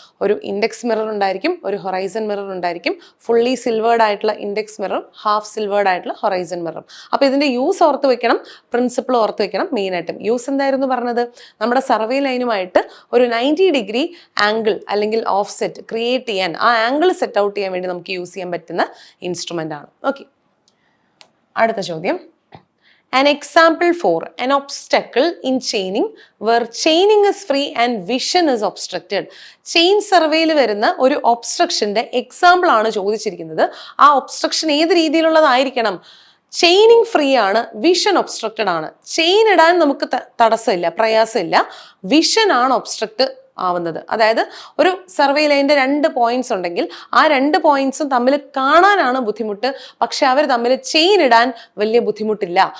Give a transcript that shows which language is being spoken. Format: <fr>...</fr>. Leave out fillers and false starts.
<ml>ഒരു index mirror ഉണ്ടായിരിക്കും, ഒരു ഹൊറൈസൺ മിറർ ഉണ്ടായിരിക്കും. ഫുള്ളി സിൽവേർഡ് ആയിട്ടുള്ള ഇൻഡെക്സ് മിററും ഹാഫ് സിൽവേർഡ് ആയിട്ടുള്ള ഹൊറൈസൺ മിററും. അപ്പോൾ ഇതിന്റെ യൂസ് ഓർത്ത് വെക്കണം, പ്രിൻസിപ്പിൾ ഓർത്ത് വെക്കണം. മെയിനായിട്ടും യൂസ് എന്തായിരുന്നു പറഞ്ഞത്? നമ്മുടെ സർവേ ലൈനുമായിട്ട് ഒരു 90 ഡിഗ്രി ആംഗിൾ അല്ലെങ്കിൽ ഓഫ് സെറ്റ് ക്രിയേറ്റ് ചെയ്യാൻ, ആ ആംഗിൾ സെറ്റ് ഔട്ട് ചെയ്യാൻ വേണ്ടി നമുക്ക് യൂസ് ചെയ്യാൻ പറ്റുന്ന ഇൻസ്ട്രുമെന്റ് ആണ്. ഓക്കെ, അടുത്ത ചോദ്യം.</ml> <en>An example for an obstacle in chaining where chaining is free and vision is obstructed.</en> <ml>Chain സർവേയിൽ വരുന്ന ഒരു ഒബ്സ്ട്രക്ഷന്റെ എക്സാമ്പിൾ ആണ് ചോദിച്ചിരിക്കുന്നത്. ആ ഒബ്സ്ട്രക്ഷൻ ഏത് രീതിയിലുള്ളതായിരിക്കണം? ചെയിനിങ് ഫ്രീ ആണ്, വിഷൻ ഒബ്സ്ട്രക്റ്റഡ് ആണ്. ചെയിൻ ഇടാൻ നമുക്ക് തടസ്സമില്ല, പ്രയാസമില്ല. വിഷൻ ആണ് ഒബ്സ്ട്രക്റ്റ് ആവുന്നത്. അതായത് ഒരു സർവേ ലൈനിന്റെ 2 പോയിന്റ്സ് ഉണ്ടെങ്കിൽ ആ 2 പോയിന്റ്സും തമ്മിൽ കാണാനാണ് ബുദ്ധിമുട്ട്, പക്ഷെ അവർ തമ്മിൽ ചെയിൻ ഇടാൻ വലിയ ബുദ്ധിമുട്ടില്ല.</ml>